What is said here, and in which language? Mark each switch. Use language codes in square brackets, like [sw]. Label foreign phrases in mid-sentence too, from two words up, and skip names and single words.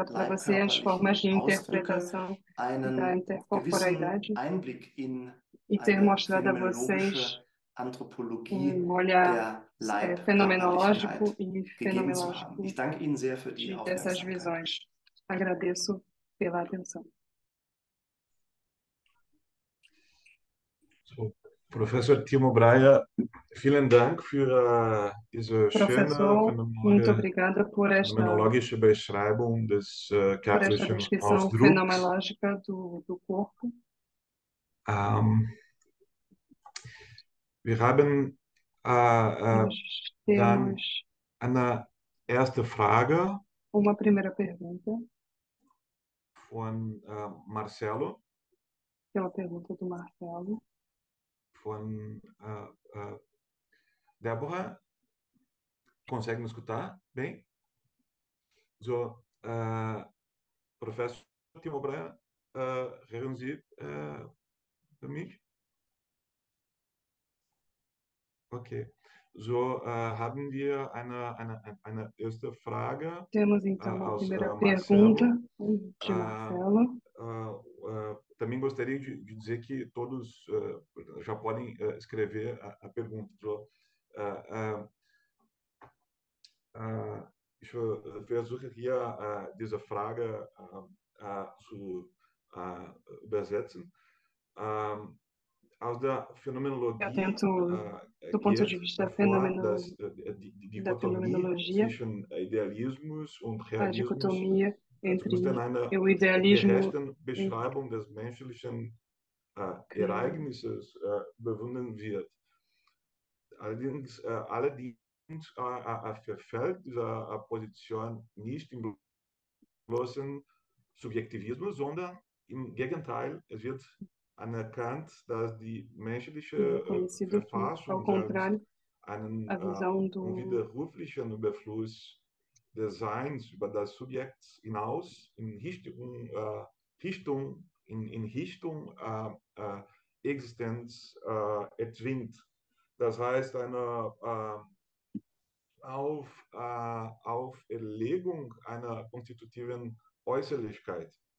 [pt] apresentado para vocês as formas [de] leibkörperlichen [pt] de [de] Ausdrücke, [pt] interpretação da [de] einen gewissen [pt] intercorporalidade [de] Einblick in [pt] e ter [de] eine [pt] mostrado a vocês [de] phänomenologische Anthropologie [pt] olhar [de] der [pt] fenomenológico [de] Leibkörperlichkeit [pt] e [de] gegeben zu haben. [pt] fenomenológico [de] Ich danke Ihnen sehr für die [pt] dessas [de] Aufmerksamkeit. [pt] visões. Agradeço pela atenção. [de] So, Professor Timo Breyer, vielen Dank für diese schöne [pt] Professor, muito obrigada [de] phänomenologische Beschreibung des [pt] por esta [de] körperlichen [pt] descrição [de] Ausdrucks. [pt] fenomenológica do corpo. [de] Wir haben [pt] Nós [de] dann [pt] temos [de] eine erste Frage [pt] uma primeira pergunta, [de] von Marcelo, [pt] que é uma pergunta do Marcelo. [de] von Débora. [pt] Consegue me escutar bem? [de] So, Professor Timo Breyer, hören Sie mich? Okay. So haben wir eine erste Frage [pt] Temos então uma [de] aus [pt] primeira pergunta [de] Marcelo. [pt] de Marcelo. Também gostaria de dizer que todos já podem escrever a pergunta. [de] So, ich versuche hier diese Frage zu übersetzen. Aus der [pt] Eu [de] Phänomenologie [pt] tento, do ponto de [de] geht [pt] vista [de] hervor, dass die [pt] da [de] Dichotomie [pt] fenomenologia, [de] zwischen Idealismus und [pt] a [de] Realismus [pt] dicotomia [de] zumindest in [pt] entre [de] einer [pt] o idealismo [de] gerechten Beschreibung des menschlichen Ereignisses bewundern wird. Allerdings verfällt dieser Position nicht im bloßen Subjektivismus, sondern im Gegenteil, es wird anerkannt, dass die menschliche [pt] conhecido que, ao [de] Verfassung selbst [pt] contrário, [de] einen [pt] a visão do [de] unwiderruflichen Überfluss des Seins über das Subjekt hinaus in Richtung Existenz erzwingt. Das heißt, eine Auferlegung einer konstitutiven Äußerlichkeit.